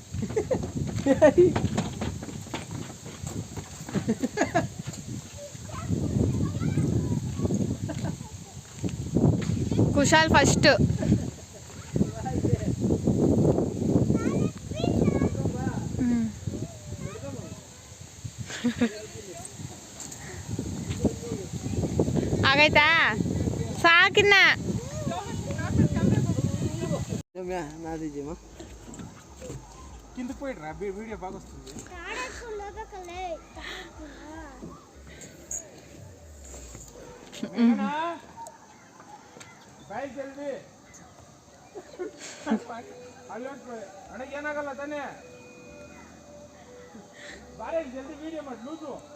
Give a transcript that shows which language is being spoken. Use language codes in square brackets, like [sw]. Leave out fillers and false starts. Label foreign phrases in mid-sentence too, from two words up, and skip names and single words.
[kn] ಕುಶಾಲ್ ಫಸ್ಟ್. ಆಗೈತಾ ಸಾಕಿನ್ನ. నాదిజీమా [te] కిందకి పోయిట్రా వీడియో బాగా వస్తుంది. [kn] ಬಾಯ್ ಜಲ್ದಿ ಅಣ್ಣಗೆ ಏನಾಗಲ್ಲ ತಾನೇ. ಬಾರೆ ಜಲ್ದಿ ವಿಡಿಯೋ ಮಾಡಿ ಲೂಸು.